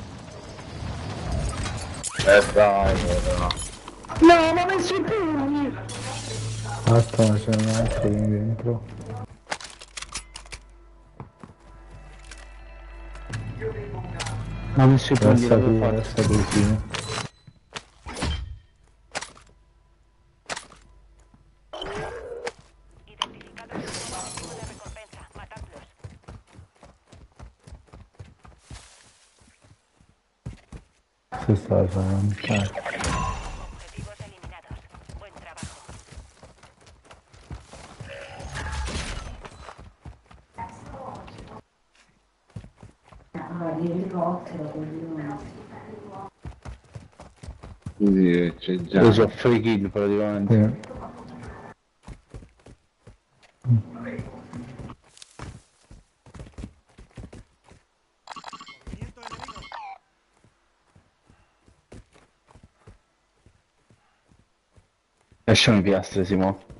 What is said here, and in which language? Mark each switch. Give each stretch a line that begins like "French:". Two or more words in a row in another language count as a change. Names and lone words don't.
Italian: Dai, No, ma messo i pugni! Aspetta, c'è un altro lì dentro. Ma messo i pugni, Resta qui, l'avevo fatto. resta qui, sì.
Spanish: Identificado el nuevo objetivo de recompensa. Matadlos.
Italian: Si sta facendo.
Spanish: Objetivos eliminados. Buen trabajo.
Italian: Sì, c'è già. Io so
English: free kill
Italian: praticamente. Sì. Lasciami i piastre, Simo.